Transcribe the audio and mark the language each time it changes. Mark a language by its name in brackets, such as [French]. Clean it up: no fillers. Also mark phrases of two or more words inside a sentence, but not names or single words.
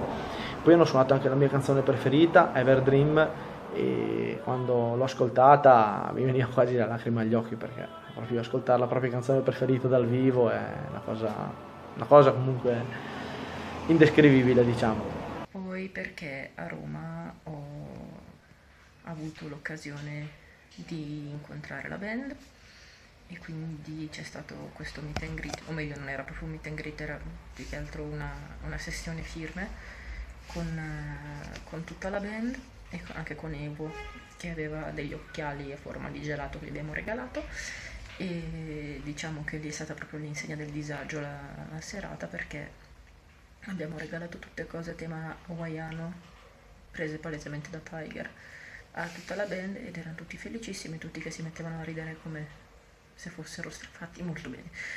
[Italian] Poi hanno suonato anche la mia canzone preferita, Everdream, e quando l'ho ascoltata mi veniva quasi la lacrima agli occhi, perché proprio ascoltare la propria canzone preferita dal vivo è una cosa comunque indescrivibile, diciamo. Poi perché a Roma ho avuto l'occasione di incontrare la band e quindi c'è stato questo [English] meet and greet, [Italian] o meglio non era proprio un [English] meet and greet, [Italian] era più che altro una sessione firme con tutta la band e anche con Evo, che aveva degli occhiali a forma di gelato che gli abbiamo regalato, e diciamo che lì è stata proprio l'insegna del disagio la serata, perché abbiamo regalato tutte cose a tema hawaiano prese palesemente da Tiger a tutta la band ed erano tutti felicissimi, tutti che si mettevano a ridere come se fossero fatti molto bene.